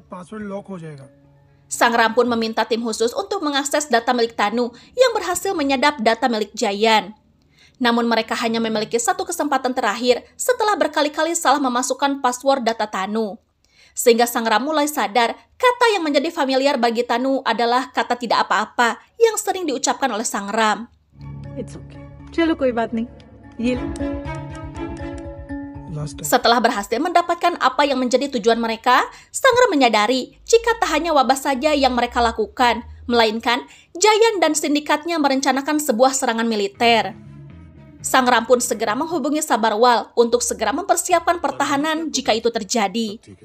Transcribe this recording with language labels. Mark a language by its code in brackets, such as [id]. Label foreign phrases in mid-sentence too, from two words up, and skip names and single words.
[id] Sangram pun meminta tim khusus untuk mengakses data milik Tanu yang berhasil menyadap data milik Jayan. Namun mereka hanya memiliki satu kesempatan terakhir setelah berkali-kali salah memasukkan password data Tanu. Sehingga Sangram mulai sadar kata yang menjadi familiar bagi Tanu adalah kata tidak apa-apa yang sering diucapkan oleh Sangram. [en] It's okay. [hi] चलो कोई बात नहीं. ये [id] Setelah berhasil mendapatkan apa yang menjadi tujuan mereka, Sangram menyadari jika tak hanya wabah saja yang mereka lakukan, melainkan Jayan dan sindikatnya merencanakan sebuah serangan militer. Sangram pun segera menghubungi Sabarwal untuk segera mempersiapkan pertahanan jika itu terjadi.